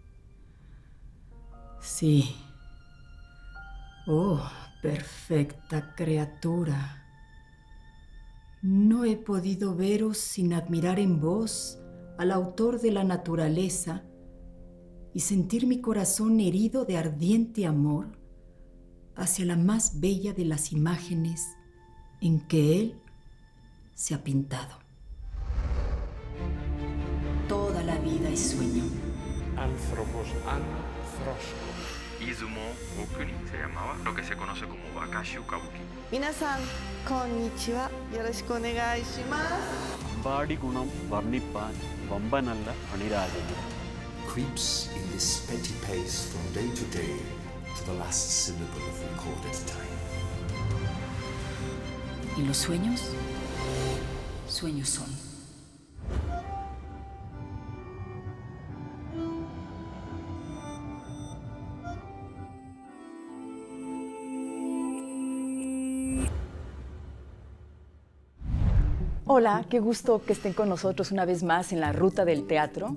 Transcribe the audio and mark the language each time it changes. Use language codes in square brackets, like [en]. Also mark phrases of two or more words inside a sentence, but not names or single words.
[es] Sí, oh perfecta criatura, no he podido veros sin admirar en vos al autor de la naturaleza y sentir mi corazón herido de ardiente amor hacia la más bella de las imágenes en que él se ha pintado. Toda la vida es sueño. Anthropos anthroskos. Izumo Okuni se llamaba lo que se conoce como Wakashu Kabuki. [ja] 皆さん、こんにちは。よろしくお願いします. [ml] അമ്പാടി ഗുണം വർണിപ്പാൻ വമ്പനല്ല അണിരജനി. [en] Creeps in this petty pace from day to day to the last syllable of recorded time. [es] ¿Y los sueños? Sueños son. Hola, qué gusto que estén con nosotros una vez más en la Ruta del Teatro.